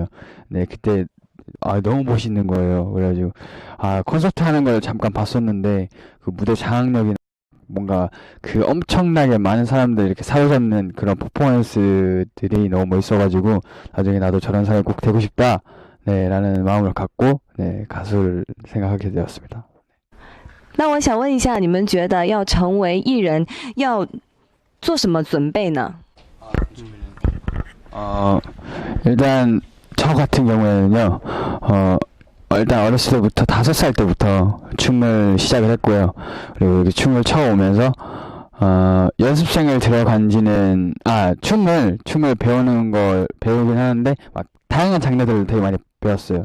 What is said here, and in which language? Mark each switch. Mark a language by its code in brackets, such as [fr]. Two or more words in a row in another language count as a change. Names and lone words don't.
[ko] 네, 그때 너무 멋있는 거예요. 그래가지고 콘서트 하는 걸 잠깐 봤었는데 그 무대 장악력이 뭔가 그 엄청나게 많은 사람들 이렇게 사로잡는 그런 퍼포먼스들이 너무 멋있어가지고 나중에 나도 저런 사람이 꼭 되고 싶다, 네, 라는 마음을 갖고 네, 가수를 생각하게 되었습니다. [zh] 那我想问一下，你们觉得要成为艺人要做什么准备呢？ [ko] 일단 저 같은 경우에는요, 일단 어렸을 때부터 5살 때부터 춤을 시작을 했고요. 그리고 이렇게 춤을 춰오면서 연습생을 들어간 지는 춤을 배우는 걸 배우긴 하는데 막 다양한 장르들을 되게 많이 배웠어요.